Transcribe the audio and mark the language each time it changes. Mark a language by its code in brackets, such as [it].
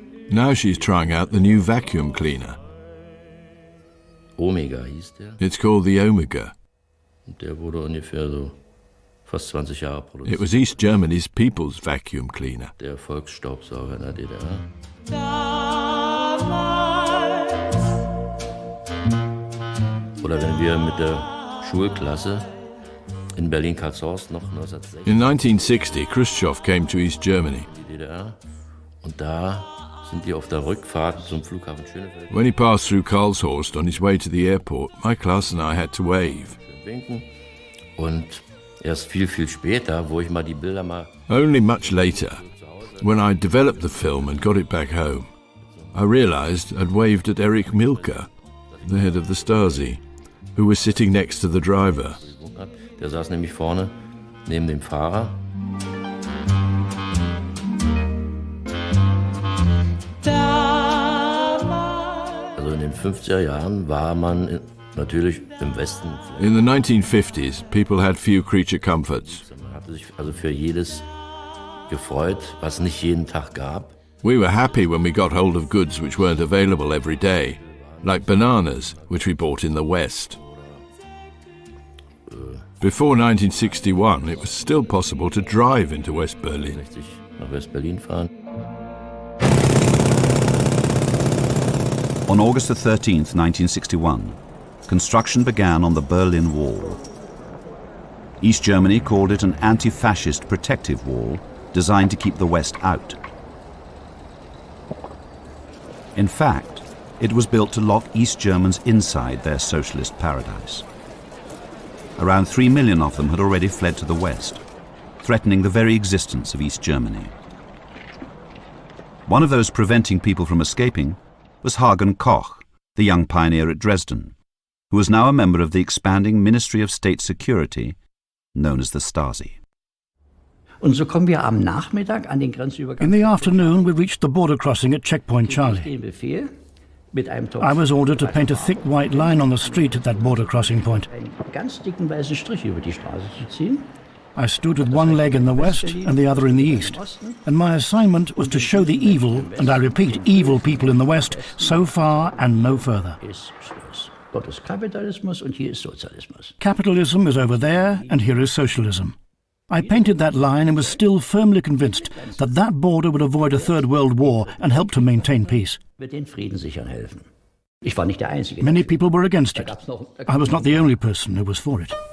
[en] Now she's trying out the new vacuum cleaner. [de] Omega hieß der. [en] It's called the Omega. [de] Der wurde ungefähr so fast 20 Jahre produziert. [en] It was East Germany's people's vacuum cleaner. [de] Der Volksstaubsauger in der DDR. Oder wenn wir mit der Schulklasse in Berlin-Karlshorst noch 1960. [en] In 1960, Khrushchev came to East Germany. [de] Die DDR. Und da sind die auf der Rückfahrt zum Flughafen Schönefeld. [en] When he passed through Karlshorst on his way to the airport, my class and I had to wave. [de] Winken. Und erst viel, viel später, wo ich mal die Bilder mal... [en] Only much later, when I developed the film and got it back home, I realized I'd waved at Erich Milke, the head of the Stasi, who was sitting next to the driver. [de] Der saß nämlich vorne neben dem Fahrer. Also in den 50er Jahren war man natürlich im Westen. [en] In the 1950s, people had few creature comforts. [de] Man hatte sich also für jedes gefreut, was nicht jeden Tag gab. [en] We were happy when we got hold of goods which weren't available every day, like bananas, which we bought in the West. Before 1961, it was still possible to drive into West Berlin. [de] Nach West Berlin fahren. [en] On August the 13th, 1961, construction began on the Berlin Wall. East Germany called it an anti-fascist protective wall designed to keep the West out. In fact, it was built to lock East Germans inside their socialist paradise. Around 3 million of them had already fled to the West, threatening the very existence of East Germany. One of those preventing people from escaping was Hagen Koch, the young pioneer at Dresden, who was now a member of the expanding Ministry of State Security, known as the Stasi. [de] Und so kommen wir am Nachmittag an den Grenzübergang. [en] In the afternoon, we reached the border crossing at Checkpoint Charlie. I was ordered to paint a thick white line on the street at that border crossing point. [de] Ganz dicken weißen Strich über die Straße zu ziehen. [en] I stood with one leg in the west and the other in the east, and my assignment was to show the evil, and I repeat, evil people in the west, so far and no further. [de] Dort ist Kapitalismus und hier ist Sozialismus. [en] Capitalism is over there, and here is socialism. I painted that line and was still firmly convinced that that border would avoid a Third World War and help to maintain peace. [de] Wird den Frieden sichern helfen. Ich war nicht der Einzige. [en] Many people were against it. I was not the only person who was for it.